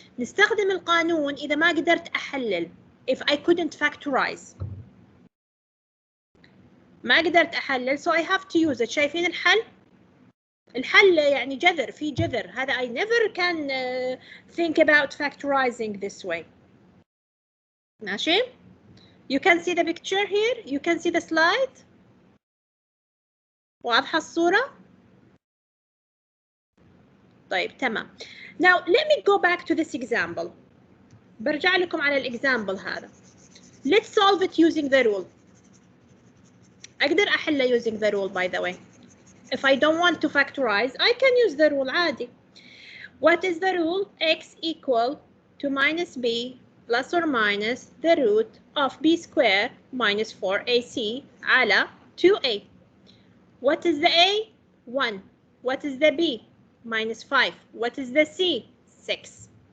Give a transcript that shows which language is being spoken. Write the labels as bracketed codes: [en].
[ar] نستخدم القانون إذا ما قدرت أحلل. [en] If I couldn't factorize. [ar] ما قدرت أحلل [en] so I have to use it. [ar] شايفين الحل؟ الحل يعني جذر في جذر. [en] هذا I never can think about factorizing this way. ماشي؟ You can see the picture here. You can see the slide. [ar] واضحة الصورة؟ طيب تمام. [en] Now let me go back to this example. [ar] برجع لكم على الإكزامبل هذا. [en] Let's solve it using the rule. [ar] أقدر أحله [en] using the rule by the way. If I don't want to factorize, I can use the rule عادي. What is the rule? X equal to minus b plus or minus the root of b square minus 4ac على 2a. What is the a? 1. What is the b? minus 5. What is the c? 6.